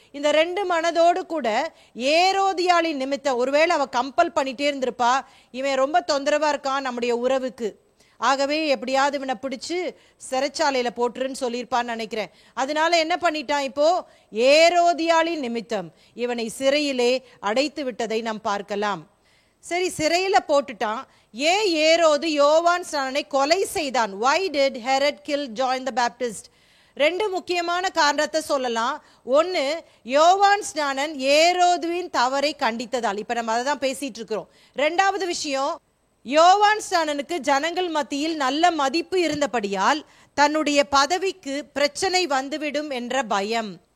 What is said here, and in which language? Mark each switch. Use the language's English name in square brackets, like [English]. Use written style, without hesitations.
[Tamil] இந்த 2 மனதோடு கூட ஏரோதியாளின் நிமித்தம் ஒருவேளை அவ கம்பல் பண்ணிட்டே இருந்திருப்பா, இவன் ரொம்ப தொந்தரவா இருக்கான் நம்முடைய உறவுக்கு, ஆகவே எப்படியாவது இவனை பிடிச்சு சிறைச்சாலையில போட்டுருன்னு சொல்லியிருப்பான்னு நினைக்கிறேன். அதனால என்ன பண்ணிட்டான்? இப்போ ஏரோதியாளின் நிமித்தம் இவனை சிறையிலே அடைத்து விட்டதை நாம் பார்க்கலாம். சரி, சிறையில போட்டுட்டான். ஏன் ஏரோது யோவான் ஸ்நானனை கொலை செய்தான்? [English] Why did Herod kill John the Baptist? [Tamil] 2 முக்கியமான காரணத்தை சொல்லலாம். ஒன்னு, யோவான் ஸ்நானன் ஏரோதுவின் தவறை கண்டித்ததால். இப்ப நம்ம அதை தான் பேசிட்டு இருக்கிறோம். 2வது விஷயம், யோவான் ஸ்நானனுக்கு ஜனங்கள் மத்தியில் நல்ல மதிப்பு இருந்தபடியால் தன்னுடைய பதவிக்கு பிரச்சனை வந்துவிடும் என்ற பயம்.